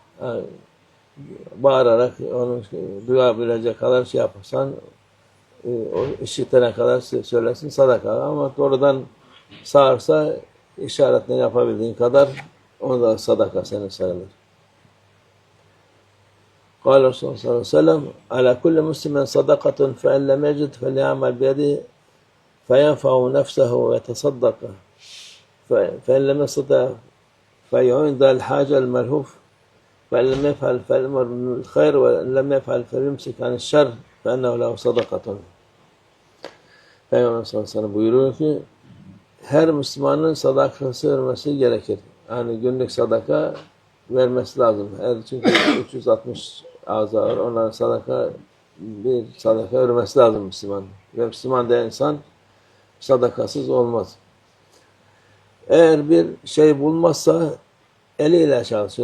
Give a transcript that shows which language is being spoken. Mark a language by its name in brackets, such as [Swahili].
[Turkish] Yani bağırarak onu duyabilecek kadar şey yaparsan, o işitene kadar söylesin, sadaka. Ama doğrudan sağırsa işaretle yapabildiğin kadar, o da sadaka senin sayılır. [Arabic] قال رسول الله صلى الله عليه وسلم: على كل مسلم صدقة فإن لم يجد فليعمل بيده فينفع نفسه ويتصدق فإن لم يستطع فيعين ذا الحاجة الملهوف فإن لم يفعل فليأمر بالخير وإن لم يفعل فليمسك عن الشر فإنه له صدقة. [Turkish] Peygamber sallallahu aleyhi ve sellem buyuruyor ki her Müslümanın sadakası vermesi gerekir. Yani günlük sadaka vermesi lazım. Çünkü 360 ağza var. Onların bir sadaka vermesi lazım Müslüman. Ve Müslüman da insan sadakasız olmaz. Eğer bir şey bulmazsa eliyle çalışır.